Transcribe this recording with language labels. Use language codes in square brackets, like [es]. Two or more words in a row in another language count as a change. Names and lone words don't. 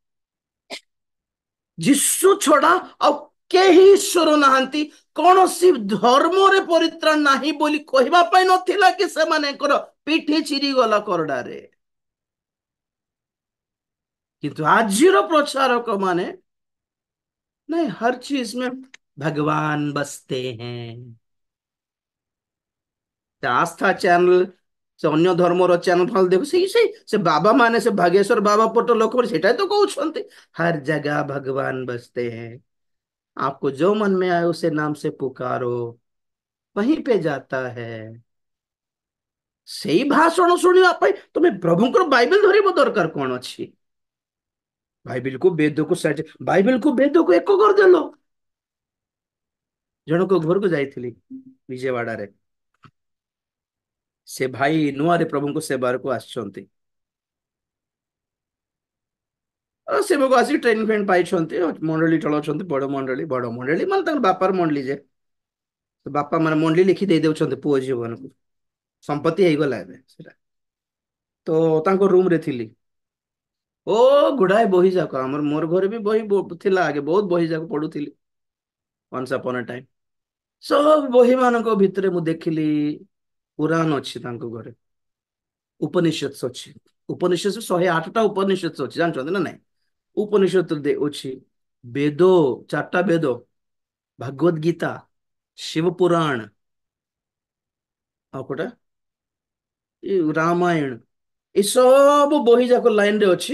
[or] ଯୀଶୁ ଛଡା ଆଉ କେହି ଈଶ୍ୱର ନାହାନ୍ତି, କୌଣସି ଧର୍ମରେ ପରିତ୍ରାଣ ନାହିଁ ବୋଲି କହିବା ପାଇଁ ନଥିଲା କି ସେମାନଙ୍କର ପିଠି ଚିରିଗଲା କରଡାରେ। କିନ୍ତୁ ଆଜିର ପ୍ରଚାରକ ମାନେ [hi] नहीं, हर चीज में भगवान बसते हैं। [or] ସେ ଆସ୍ଥା ଚ୍ୟାନେଲ, ସେ ଅନ୍ୟ ଧର୍ମର ଚ୍ୟାନେଲ ଫଲ ଦେଖୁ ସେ ବାବା ମାନେ ସେ ଭାଗେଶ୍ଵର ବାବା ପଟ ଲୋକ ସେଟା ତ କହୁଛନ୍ତି [hi] हर जगह भगवान बसते हैं, आपको जो मन में आए उसे नाम से पुकारो वहीं पे जाता है। [or] ସେଇ ଭାଷଣ ଶୁଣିବା ପାଇଁ ତମେ ପ୍ରଭୁଙ୍କର ବାଇବେଲ ଧରିବ ଦରକାର କଣ ଅଛି? ବାଇବେଲକୁ ବେଦକୁ ଏକ କରିଦେଲ। ଜଣଙ୍କ ଘରକୁ ଯାଇଥିଲି ବିଜୟୱାଡାରେ, ସେ ଭାଇ ନୂଆରେ ପ୍ରଭୁଙ୍କ ସେବାରକୁ ଆସିଛନ୍ତି। ସେବକୁ ଆସିକି ଟ୍ରେନିଂ ଫ୍ରେଣ୍ଡ ପାଇଛନ୍ତି, ମଣ୍ଡଳୀ ଚଳାଉଛନ୍ତି, ବଡ ମଣ୍ଡଳୀ ମାନେ ତାଙ୍କର ବାପାର ମଣ୍ଡଳୀ ଯେ ବାପା ମାନେ ମଣ୍ଡଳୀ ଲେଖି ଦେଇ ଦଉଛନ୍ତି ପୁଅ ଝିଅ ମାନଙ୍କୁ, ସମ୍ପତ୍ତି ହେଇଗଲା ଏବେ ସେଟା। ତ ତାଙ୍କ ରୁମ ରେ ଥିଲି, ଓ ଗୁଡାଏ ବହି ଯାକ ଆମର, ମୋର ଘରେ ବି ବହି ଥିଲା ଆଗେ, ବହୁତ ବହି ଯାକ ପଢୁଥିଲି [en] once upon a time। [or] ସବୁ ବହି ମାନଙ୍କ ଭିତରେ ମୁଁ ଦେଖିଲି ପୁରାଣ ଅଛି ତାଙ୍କ ଘରେ, ଉପନିଷଦ ଅଛି। ଉପନିଷଦ 108ଟା ଉପନିଷଦ ଅଛି ଜାଣିଛନ୍ତି ନା ନାଇଁ? ଉପନିଷଦ ଅଛି, ବେଦ, 4ଟା ବେଦ, ଭାଗବତ ଗୀତା, ଶିବ ପୁରାଣ, ଆଉ କୋଉଟା ରାମାୟଣ, ଏ ସବୁ ବହି ଯାକ ଲାଇନ ରେ ଅଛି।